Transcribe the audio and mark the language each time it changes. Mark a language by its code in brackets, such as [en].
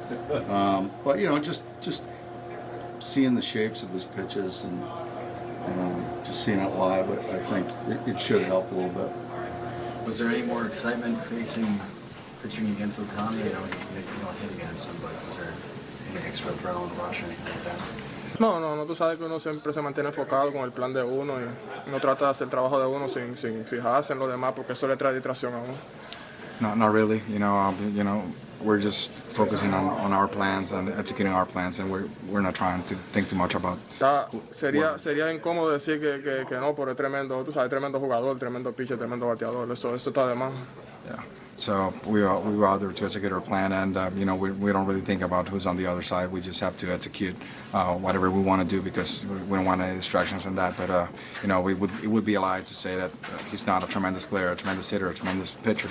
[en] But you know, just seeing the shapes of his pitches and just seeing it live, I think it should help a little bit. Was there any more excitement pitching against Ohtani? You know, you don't hit against him, but was there any extra adrenaline rush or anything like that? [es] No, tú sabes que uno siempre se mantiene enfocado con el plan de uno y no trata de hacer el trabajo de uno sin fijarse en lo demás porque eso le trae distracción a uno. [en] No, not really. You know, we're just focusing on our plans and executing our plans, and we're not trying to think too much about. [es] Sería incómodo decir que no, pero es tremendo, tú sabes, tremendo jugador, tremendo pitcher, tremendo bateador. Eso está de más. [en] Yeah. So we were out there to execute our plan, and you know, we don't really think about who's on the other side. We just have to execute whatever we want to do because we don't want any distractions in that. But you know, it would be a lie to say that he's not a tremendous player, a tremendous hitter, a tremendous pitcher.